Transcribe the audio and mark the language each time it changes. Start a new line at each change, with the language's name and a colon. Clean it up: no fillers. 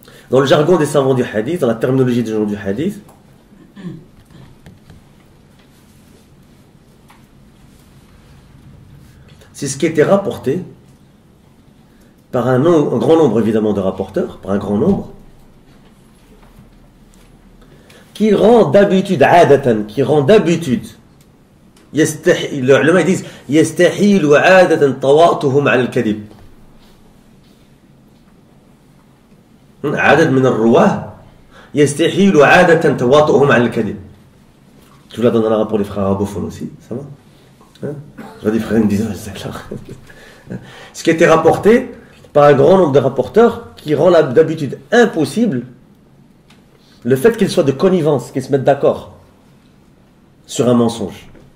French: Dans le jargon des savants du hadith, dans la terminologie des gens du hadith, c'est ce qui était rapporté par un grand nombre évidemment de rapporteurs, par un grand nombre, qui rend d'habitude, qui rend d'habitude, les ulama disent
Arabic: يستحيل عادة تواطؤهم على الكذب. عدد من الرواه يستحيل عادة تواطؤهم على الكذب.
French: Tu la donnes en arabe pour les frères arabophones aussi, ça va? Hein? Je vois des frères me disent ce qui a été rapporté par un grand nombre de rapporteurs qui rend d'habitude impossible le fait qu'ils soient de connivence, qu'ils se mettent d'accord sur un mensonge.